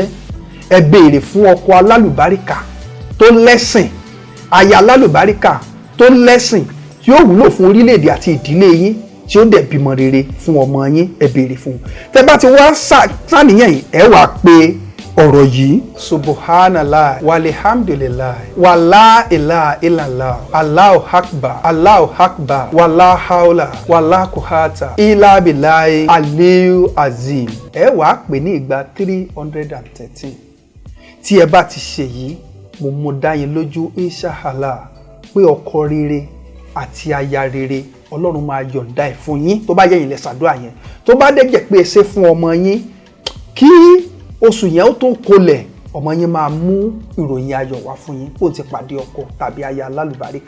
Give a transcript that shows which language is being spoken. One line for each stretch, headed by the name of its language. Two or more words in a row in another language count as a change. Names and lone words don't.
Yoruba: Ẹ béèrè fún ọkọ alálùbáríkà tó lẹ́sìn, aya alálùbáríkà tó lẹ́sìn tí ó wúlò fún orílẹ̀-èdè àti ìdílé yín, tí ó dẹ̀ bímọ rere fún ọmọ yín, ẹ béèrè fún un. Tẹ́ bá ti wá sàníyàn yìí, ẹ wá pé ọ̀rọ̀ yìí:
Arabic: سبحان الله والحمد لله ولا إله إلا الله الله أكبر الله أكبر ولا حول ولا قوة إلا بالله العلي العظيم.
Yoruba: Ẹ wá pè ní ìgbà 313. Tí ẹ bá ti ṣe yìí, mo mú dá yín lójú inshallah pé ọkọ rere àti aya rere Ọlọ́run máa yọ̀ǹda ẹ̀ fún yín tó bá yẹ yín lẹ ṣàdúrà yẹn. Tó bá dẹ̀ jẹ́ pé ẹ ṣe fún ọmọ yín, kí oṣù yẹn ó tó kolẹ̀, ọmọ yín máa mú ìròyìn ayọ̀ wá fún yín kó ti pàdé ọkọ tàbí aya alálùbáríkà.